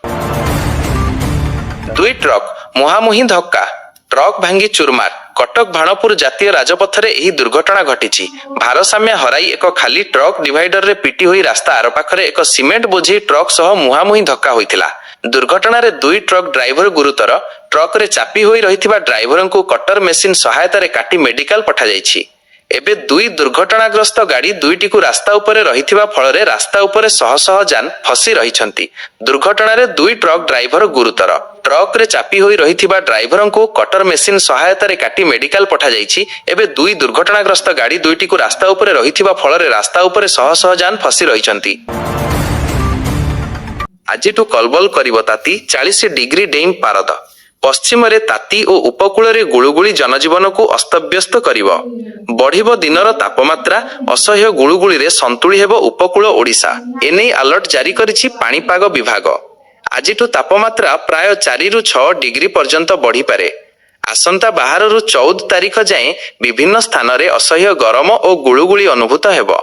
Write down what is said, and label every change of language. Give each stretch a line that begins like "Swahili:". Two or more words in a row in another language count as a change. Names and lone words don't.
Odia: 2 ଟ୍ରକ ମୁହାମୁହିଁ ଧକ୍କା, ଟ୍ରକ ଭାଙ୍ଗି ଚୁରମାର। କଟକ ଭାଣପୁର ଜାତୀୟ ରାଜପଥରେ ଏହି ଦୁର୍ଘଟଣା ଘଟିଛି। ଭାରସାମ୍ୟ ହରାଇ ଏକ ଖାଲି ଟ୍ରକ ଡିଭାଇଡର ରେ ପିଟି ହୋଇ ରାସ୍ତା ଆର ପାଖରେ ଏକ ସିମେଣ୍ଟ ବୋଝେଇ ଟ୍ରକ ସହ ମୁହାମୁହିଁ ଧକ୍କା ହୋଇଥିଲା। ଦୁର୍ଘଟଣା ରେ 2 ଟ୍ରକ ଡ୍ରାଇଭର ଗୁରୁତର। ଟ୍ରକ ରେ ଚାପି ହୋଇ ରହିଥିବା ଡ୍ରାଇଭର କୁ କଟର ମେସିନ ସହାୟତା ରେ କାଟି ମେଡିକାଲ ପଠା ଯାଇଛି। ଏବେ 2 ଦୁର୍ଘଟଣାଗ୍ରସ୍ତ ଗାଡ଼ି 2ଟି କୁ ରାସ୍ତା ଉପରେ ରହିଥିବା ଫଳରେ ରାସ୍ତା ଉପରେ ଶହ ଶହ ଯାନ ଫସି ରହିଛନ୍ତି। ଦୁର୍ଘଟଣା ରେ 2 ଟ୍ରକ ଡ୍ରାଇଭର ଗୁରୁତର। ଟ୍ରକ ରେ ଚାପି ହୋଇ ରହିଥିବା ଡ୍ରାଇଭର କୁ କଟର ମେସିନ ସହାୟତା ରେ କାଟି ମେଡିକାଲ ପଠା ଯାଇଛି। ଏବେ 2 ଦୁର୍ଘଟଣାଗ୍ରସ୍ତ ଗାଡ଼ି 2ଟି କୁ ରାସ୍ତା ଉପରେ ରହିଥିବା ଫଳରେ ରାସ୍ତା ଉପରେ ଶହ ଶହ ଯାନ ଫସି ରହିଛନ୍ତି। ଆଜିଠୁ କଲବଲ କରିବ ତାତି 40 ଡିଗ୍ରୀ ଡେଇଁବ ପାରଦ। ପଶ୍ଚିମ ରେ ତାତି ଓ ଉପକୂଳ ରେ ଗୁଳୁଗୁଳି ଜନଜୀବନ କୁ ଅସ୍ତବ୍ୟସ୍ତ କରିବ। ବଢ଼ିବ ଦିନର ତାପମାତ୍ରା। ଅସହ୍ୟ ଗୁଳୁଗୁଳି ରେ ସନ୍ତୁଳି ହେବ ଉପକୂଳ ଓଡ଼ିଶା। ଏନେଇ ଆଲର୍ଟ ଜାରି କରିଛି ପାଣିପାଗ ବିଭାଗ। ଆଜିଠୁ ତାପମାତ୍ରା ପ୍ରାୟ 4 ରୁ 6 ଡିଗ୍ରୀ ପର୍ଯ୍ୟନ୍ତ ବଢ଼ି ପାରେ। ଆସନ୍ତା 12 ରୁ 14 ତାରିଖ ଯାଏ ବିଭିନ୍ନ ସ୍ଥାନ ରେ ଅସହ୍ୟ ଗରମ ଓ ଗୁଳୁଗୁଳି ଅନୁଭୂତ ହେବ।